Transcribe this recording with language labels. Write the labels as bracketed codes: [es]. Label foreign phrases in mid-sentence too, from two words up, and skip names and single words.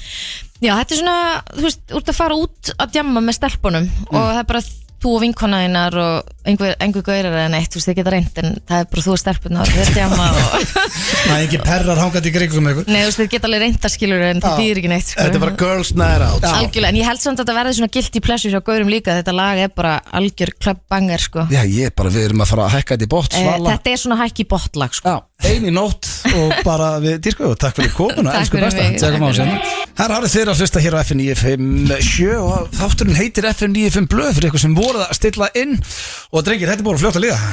[is] Já, þetta er svona, þú veist, úr að fara út að djamma með stelpunum og það er bara þú og vinkona þínar og einhver gaurar eða neitt, þú veist, þið geta reynd en það er bara þú og stelpunar og þið djamma og það er ekki perrar hangandi í kringum ykkur. Nei, þú veist, þið geta alveg reynda, skilur, en það þýðir ekki neitt, sko. Þetta er bara [en] girls night out. [is] Algjörlega, en ég held samt að þetta verði svona [en] guilty pleasure [is] hjá gaurum líka, þetta lag er bara algjör clubbanger, sko. Já, við erum að fara að hækka þetta í bott, Svala. Þetta er svona hækki botlag, sko. Ein í nótt og bara við dýrkum og takk fyrir komuna, elsku besta. Það er árið þeirra að hlusta hér á FM 957 og þátturinn heitir FM 95 blöð fyrir ykkur sem voruð að stilla inn og drengir, þetta er bara fljótt að líða.